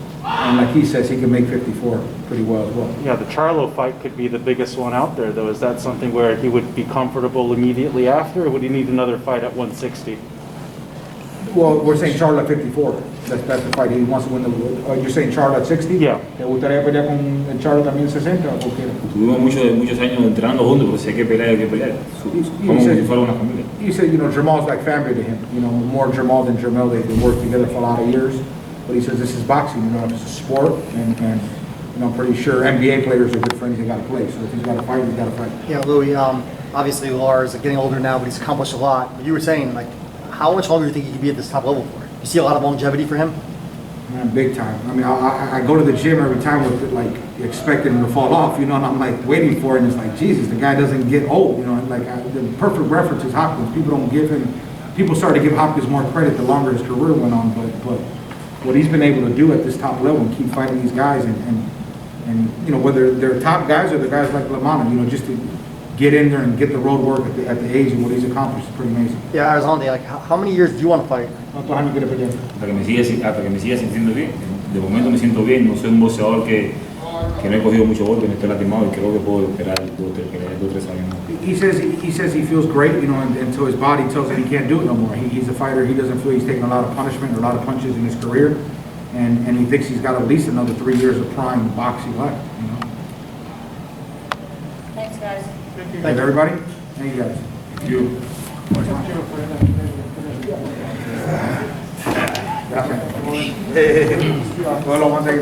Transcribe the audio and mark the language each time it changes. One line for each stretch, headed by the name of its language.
English: And like he says, he can make 54 pretty well as well. Yeah, the Charlo fight could be the biggest one out there, though. Is that something where he would be comfortable immediately after, or would he need another fight at 160? Well, we're saying Charlo at 54. That's the fight. He wants to win the... you're saying Charlo at 60? Yeah.
Spanish: ¿Te gustaría pelear con el Charlo también en 60 o qué? Tuvimos muchos años entrenando juntos, pero si hay que pelear, hay que pelear. Como si fuera una familia.
English: You said, you know, Jermell's like family to him. You know, more Jermell than Jermell. They've worked together for a lot of years. But he says this is boxing, you know, it's a sport, and you know, I'm pretty sure NBA players are good friends. They got to play. So if he's got to fight, he's got to fight. Yeah, Louis, obviously Lara's getting older now, but he's accomplished a lot. But you were saying, like, how much longer do you think he could be at this top level for? You see a lot of longevity for him? Man, big time. I mean, I go to the gym every time with like expecting him to fall off, you know, and I'm like waiting for it, and it's like, Jesus, the guy doesn't get old, you know. And like the perfect reference is Hopkins. People don't give him. People started to give Hopkins more credit the longer his career went on, but what he's been able to do at this top level and keep fighting these guys, and you know, whether they're top guys or the guys like Lamanna, you know, just to get in there and get the road work at the age and what he's accomplished is pretty amazing. Yeah, Erislandy, like, how many years do you want to fight?
Spanish: ¿Cuántos años quiere pelear? Hasta que me siga sintiendo bien. De momento me siento bien, no soy un boxeador que no he cogido mucho golpe, no estoy lastimado y creo que puedo esperar 2 o 3 años más.
English: He says he feels great, you know, until his body tells him he can't do it no more. He's a fighter. He doesn't feel he's taking a lot of punishment or a lot of punches in his career, and he thinks he's got at least another 3 years of prime boxing left. You know. Thanks, guys. Thank you, everybody. Thank you guys. Thank you. Well, one day,